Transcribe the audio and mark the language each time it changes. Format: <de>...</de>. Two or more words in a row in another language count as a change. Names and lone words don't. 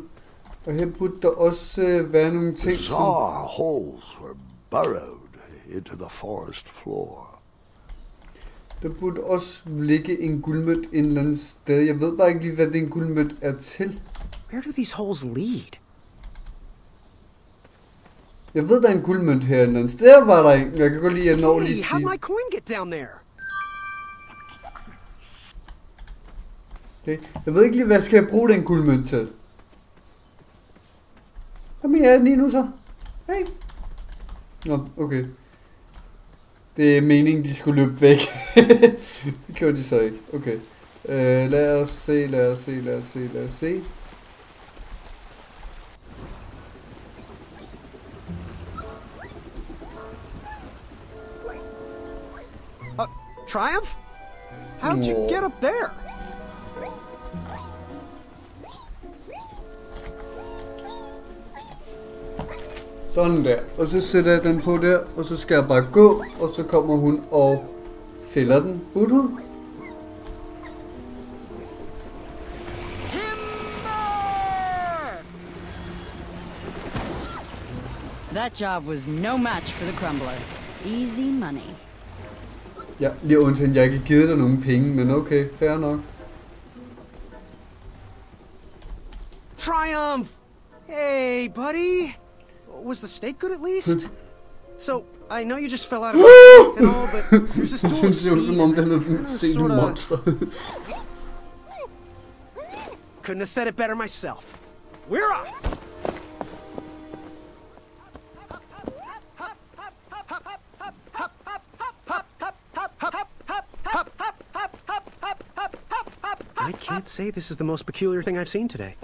<da>Og her burde der også være nogle ting, som...</da> <en>Bizarre holes were burrowed into the forest floor.</en> <da>Der burde også ligge en guldmønt et eller andet sted. Jeg ved bare ikke lige, hvad den guldmønt er til.</da> <en>Where do these holes lead?</en> <da>Jeg ved, der er en guldmønt her et eller andet sted. Der var der en. Jeg kan godt lide at nå lige sige.</da> <en>Hey, how'd my coin get down there?</en> <da>Okay. Jeg ved ikke lige, hvad skal jeg bruge den guldmønt til. Jamen ja, lige nu så. Hey. Nå, okay. Det er meningen, de skulle løbe væk. Det gjorde de så ikke. Okay. Lad os se.</da> <en>Triumph? How'd you get up there?</en> <da>Sådan der. Og så sætter jeg den på der, og så skal jeg bare gå, og så kommer hun og fælder den. Burde hun?</da> <en>That job was no match for the crumbler. Easy money.</en> <da>Ja, lige undtagen, jeg ikke har givet dig nogen penge, men okay, fair nok.</da> <en>Triumph! Hey, buddy! Was the steak good at least? So, I know you just fell out of it and all, but there's this duel of Smid.</en> <da>Som om den er set en monster.</da> <en>Couldn't have said it better myself. We're off! I can't say this is the most peculiar thing I've seen today.</en>